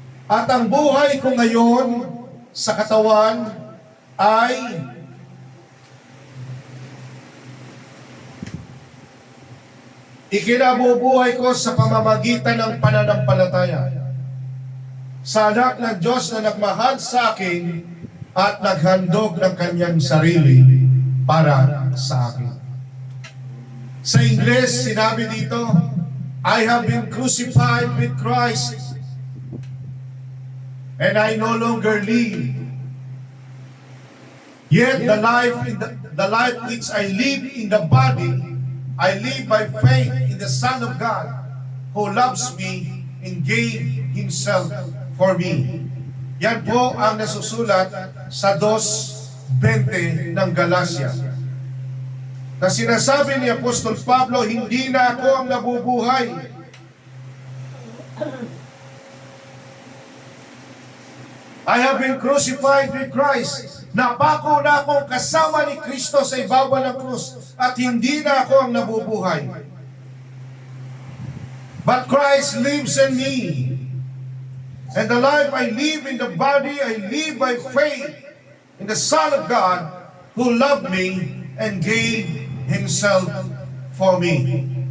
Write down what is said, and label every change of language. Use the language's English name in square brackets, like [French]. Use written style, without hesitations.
[Filipino] At ang buhay ko ngayon sa katawan ay ikinabubuhay ko sa pamamagitan ng pananampalataya sa anak ng Diyos na nagmahal sa akin at naghandog ng kanyang sarili para sa akin. Sa Ingles, sinabi dito, [English] I have been crucified with Christ, and I no longer live. Yet the life which I live in the body, I live by faith in the Son of God, who loves me and gave Himself for me. [Filipino] Yan po ang nasusulat sa 2:20 ng Galacia. Na sinasabi ni Apostol Pablo, hindi na ako ang nabubuhay. [English] I have been crucified with Christ. [Filipino] Napako na akong kasama ni Kristo sa ibabaw ng krus at hindi na ako ang nabubuhay. [English] But Christ lives in me. And the life I live in the body, I live by faith in the Son of God who loved me and gave Himself for me.